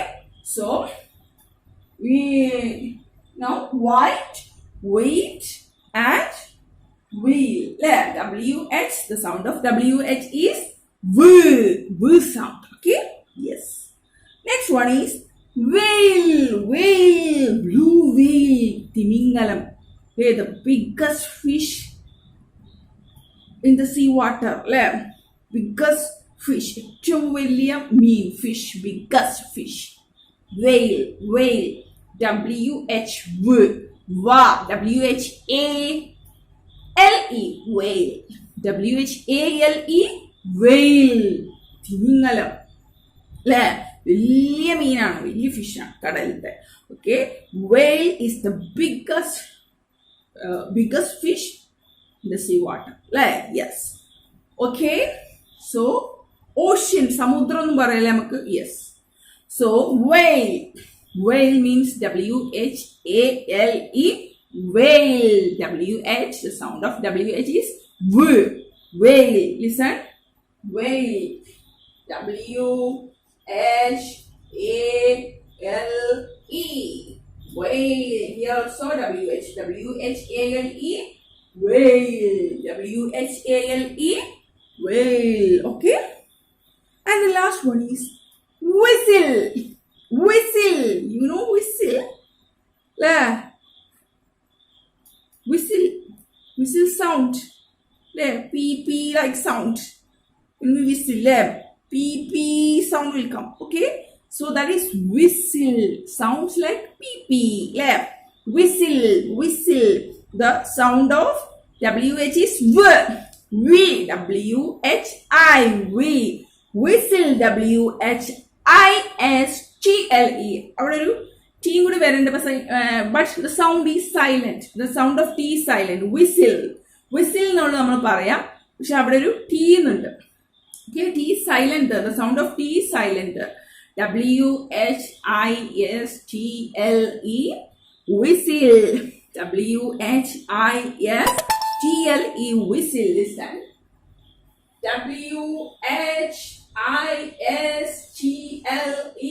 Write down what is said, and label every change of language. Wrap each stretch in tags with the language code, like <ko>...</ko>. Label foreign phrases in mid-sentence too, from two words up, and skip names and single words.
<en>So we now white, wheat, and wheel. WH. The sound of WH is V. V sound. Okay. Yes. Next one is whale. Whale. Blue whale. Timingalam. The biggest fish in the sea water. Biggest fish.</en> <ml>ഏറ്റവും വലിയ മീൻ.</ml> <en>Fish. Biggest fish. Whale. Whale. WH. WHALE. Whale. WHALE. Whale.</en> <ml>തിമിംഗലം. വലിയ മീനാണ്, വലിയ ഫിഷാണ് കടലിലത്തെ.</ml> <en>Okay, whale is the biggest biggest fish in the sea water. Yes. Okay. So, ocean,</en> <ml>സമുദ്രം ന് പറയാലേ നമുക്ക്.</ml> <en>Yes. So, whale. Whale means W-H-A-L-E. Whale. W-H. The sound of W-H is W. Whale. Listen. Whale. W-H-A-L-E. Whale. Here also W-H. W-H-A-L-E. Whale. W-H-A-L-E. Whale. Okay. And the last one is whistle. Whistle. You know whistle? Whistle. Whistle sound. Pee like sound. When we whistle, pee sound will come. Okay. So that is whistle. Sounds like pee. Whistle. Whistle. The sound of W-H is V. V. W-H-I. V. Whistle. W-H-I-S-T-L-E.</en> <ml>അവിടെ ഒരു T കൂടി വരേണ്ട</ml> <en>but the sound is silent. The sound of T is silent. Whistle.</en> <ml>Whistle എന്നുള്ള നമ്മൾ പറയാം. പക്ഷെ അവിടെ ഒരു T എന്നുണ്ട്.</ml> <en>Okay, T is silent. The sound of T is silent. W-H-I-S-T-L-E. Whistle. W-H-I-S-T-L-E. Whistle. Listen. W-H-I-S-T-L-E.</en>